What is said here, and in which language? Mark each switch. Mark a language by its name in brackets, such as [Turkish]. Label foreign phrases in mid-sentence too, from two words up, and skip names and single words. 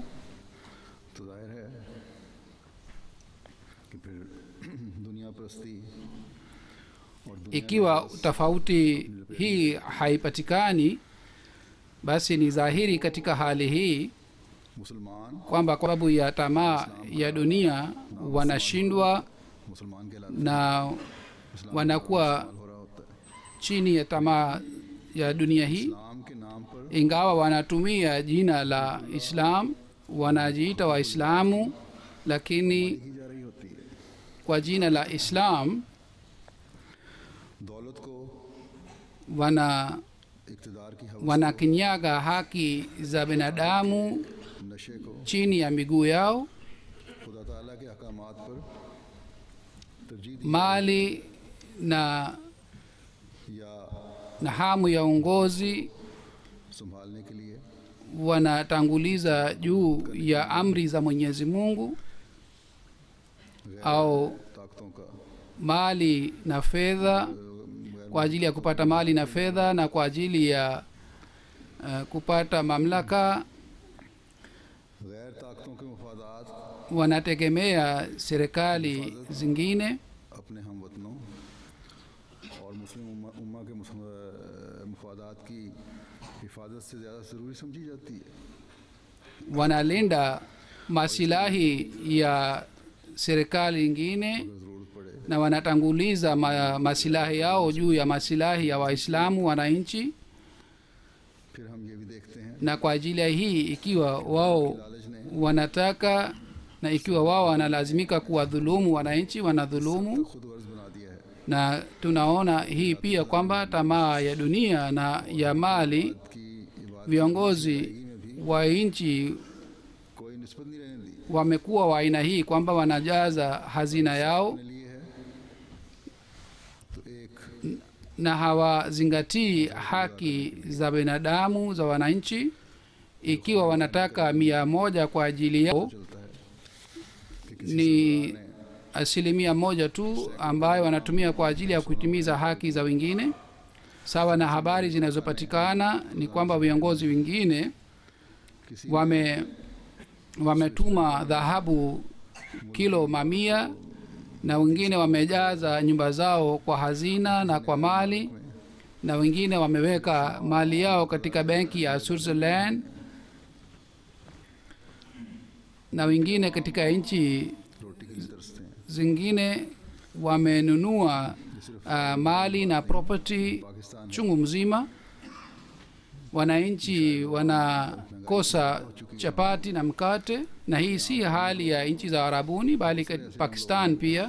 [Urdu] تو ظاہر ہے کہ پھر دنیا پرستی اور دنیا [Swahili] Ikiwa tofauti hii haipatikani, basi ni dhahiri katika hali hii [Urdu] مسلمان [Swahili] kwamba kwa sababu ya tamaa ya dunia wanashindwa [Urdu] مسلمان کے [Swahili] na wanakuwa [Urdu] ہو رہا ہوتا ہے. [Swahili] chini ya tamaa ya dunia hii. [Urdu] اسلام کے نام پر [Swahili] Ingawa wanatumia jina la Islam, wanajiita Waislamu, lakini [Urdu] کی جا رہی ہوتی ہے. [Swahili] kwa jina la Islam [Urdu] دولت کو اقتدار کی ہوس [Swahili] wanakinyaga haki za binadamu [Urdu] نشے کو [Swahili] chini ya miguu yao. [Urdu] خدا تعالیٰ کے احکامات پر ترجیح دی [Swahili] Mali na [Urdu] یا [Swahili] hamu ya uongozi [Urdu] سنبھالنے کے لیے [Swahili] wanatanguliza juu ya amri za Mwenyezi Mungu, au [Urdu] طاقتوں کا [Swahili] mali na fedha, kwa ajili ya kupata mali na fedha na kwa ajili ya kupata mamlaka. [Urdu] غیر طاقتوں کے مفادات [Swahili] Wanategemea serikali zingine, [Urdu] اپنے ہم وطنوں اور مسلم امہ کے مفادات کی حفاظت سے زیادہ ضروری سمجھی جاتی ہے. [Swahili] wanalinda masilahi ya serikali nyingine [Urdu] اگر ضرورت پڑے [Swahili] na wanatanguliza masilahi yao juu ya masilahi ya Waislamu wananchi. [Urdu] پھر ہم یہ بھی دیکھتے ہیں [Swahili] Na kwa ajili ya hii, ikiwa wao [Urdu] لالچ نے [Swahili] wanataka na ikiwa wao wanalazimika kuwadhulumu wananchi, wanadhulumu. [Urdu] خود غرض بنا دیا ہے [Swahili] Na tunaona hii pia kwamba tamaa ya dunia na ya mali, [Urdu] کہ عبادت [Swahili] viongozi wa nchi [Urdu] کوئی نسبت نہیں رہنے دی [Swahili] wamekuwa wa aina hii kwamba wanajaza hazina yao [Urdu] اپنے لیے ہے تو ایک [Swahili] na hawazingatii haki za binadamu za wananchi. Ikiwa wanataka 100 kwa ajili yao, [Urdu] چلتا ہے کہ کسی [Swahili] ni 1% tu ambayo wanatumia kwa ajili ya kutimiza haki za wengine. Sawa na habari zinazopatikana ni kwamba viongozi wengine [Urdu] کسی [Swahili] wametuma dhahabu kilo 100 na wengine wamejaza nyumba zao kwa hazina na kwa mali, na wengine wameweka mali yao katika benki ya Switzerland, na wengine katika nchi [Urdu] روٹی کے لیے ترستے ہیں. [Swahili] zingine wamenunua mali na property chungu mzima. Wananchi wanakosa chapati na mkate, na hii si hali ya nchi za Arabuni bali Pakistan pia.